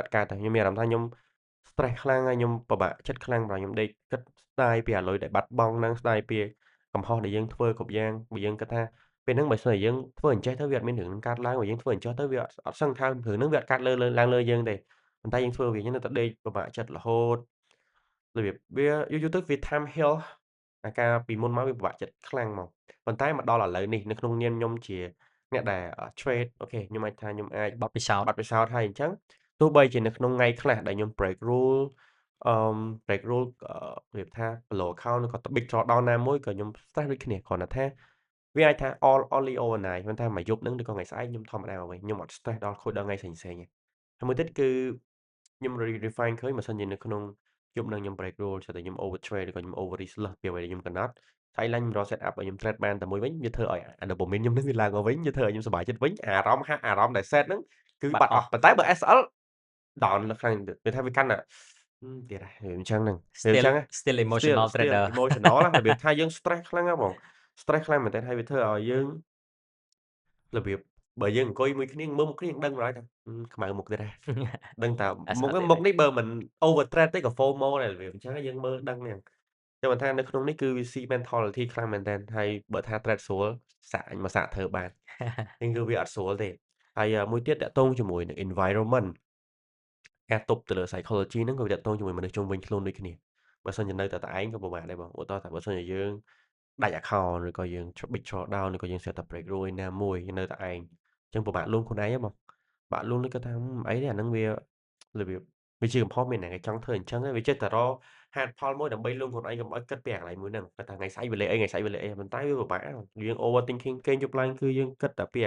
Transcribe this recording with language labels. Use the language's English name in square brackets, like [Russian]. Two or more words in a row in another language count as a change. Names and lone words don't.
[Khmer] ត់កើតតែខ្ញុំមានអារម្មណ៍ថាខ្ញុំ stress ខ្លាំងហើយខ្ញុំពិបាកចិត្តខ្លាំងបាទខ្ញុំដេកគិតស្ដាយពីអាលុយដែលបាត់បង់ហ្នឹងស្ដាយពីកំហុសដែលយើងធ្វើគ្រប់យ៉ាងបើយើងគិតថាពេលហ្នឹងបើសិនជាយើងធ្វើអញ្ចេះទៅវាអត់មានរឿងនឹងកើតឡើងបើយើងធ្វើអញ្ចេះទៅវាអត់សឹងថារឿងហ្នឹងវាអត់កើតឡើងលើយើងទេប៉ុន្តែយើងធ្វើវាយើងនៅតែដេកពិបាកចិត្តរហូតរបៀបវាយូរៗទៅវា [English] time heal [Khmer] អាការពីមុនមកវាពិបាកចិត្តខ្លាំងហ្មងប៉ុន្តែមកដល់ឥឡូវនេះនៅក្នុងនាមខ្ញុំជាអ្នកដែល trade អូខេខ្ញុំអាចថាខ្ញុំអាច បទពិសោធន៍ ហើយអញ្ចឹងទោះបីជានៅក្នុងថ្ងៃខ្លះដែលខ្ញុំ [English] break rule [Khmer] អឺ [English] break rule [Khmer] របៀបថា [English] blow account [Khmer] ឬក៏ [English] big drawdown [Khmer] ណាមួយក៏ខ្ញុំ stress ដូចគ្នាគ្រាន់តែថាវា អាចថា [English] only overnight [Khmer] មិនថាមួយយប់ហ្នឹងឬក៏ថ្ងៃស្អែកខ្ញុំធម្មតាមកវិញខ្ញុំអត់ stress ដល់ខូចដល់ថ្ងៃផ្សេងៗទេហើយមួយទៀតគឺខ្ញុំ refine ឃើញបើសិនជានៅក្នុងយប់ហ្នឹងខ្ញុំ [English] break rule [Khmer] ចេះតែខ្ញុំ [English] over trade [Khmer] ឬក៏ខ្ញុំ [English] over risk [Khmer] លើសពីអ្វីដែលខ្ញុំកំណត់ថ្ងៃឡើងខ្ញុំរក [English] set up [Khmer] ឲ្យខ្ញុំ trade បានតែមួយវិញវាធ្វើឲ្យអា dopamine ខ្ញុំហ្នឹងវាឡើងមកវិញវាធ្វើឲ្យខ្ញុំសប្បាយចិត្តវិញអារម្មណ៍ដែល set ហ្នឹងគឺបាត់អស់ប៉ុន្តែបើ [English] SL down [Khmer] លើសខ្លាំងវាថាវាកាន់តែទៀតហើយអញ្ចឹងហ្នឹងវាអញ្ចឹង [English] still emotional trader [Khmer] emotional របៀបថាយើង stress ខ្លាំងណាស់បង stress ខ្លាំងមែនទែនហើយវាធ្វើឲ្យយើងរបៀបបើយើងអង្គុយមួយគ្នាមើលមុខគ្នាយើងដឹងrồiថាខ្មៅមុខទៀតហើយដឹងថាមុខនេះបើមិន [English] over trade [Khmer] ទេក៏ FOMO ដែររបៀបអញ្ចឹងយើងមើលដឹងហ្នឹងចាំមិនថានៅក្នុងនេះគឺវាស៊ី mentality ខ្លាំងមែនទែនហើយបើថា trade ស្រួលសាកមកសាកធ្វើបាននេះគឺវាអត់ស្រួលទេហើយមួយទៀតតាក់ទងជាមួយនឹង environment ការ ទប់ទៅលើ psychology ហ្នឹងក៏វាតាក់ទងជាមួយមនុស្សជុំវិញខ្លួនដូចគ្នាបើសិនជានៅតែឯងក៏ពិបាកដែរបងឧទាហរណ៍ថាបើសិនជាយើងដាច់ account ឬក៏យើងប៊ិច shutdown ឬក៏យើង [English] set up break [Khmer] រួយណាមួយនៅតែឯងអញ្ចឹងពិបាកលួងខ្លួនឯងហ៎បងបាក់លួងនេះគាត់ថាអីទេអាហ្នឹងវារបៀ បវាជាកំហុសមានអ្នកឯងចង់ធ្វើអញ្ចឹងវាចេះតែរកហេតុផលមួយដើម្បីលួងខ្លួនឯងកុំឲ្យគិតពីកន្លែងមួយហ្នឹងគាត់ថាថ្ងៃស្អែកវាលេខអីថ្ងៃស្អែកវាលេខអីប៉ុន្តែវាពិបាកយើង overthinking គេងយប់ឡើងគឺយើងគិតតែពី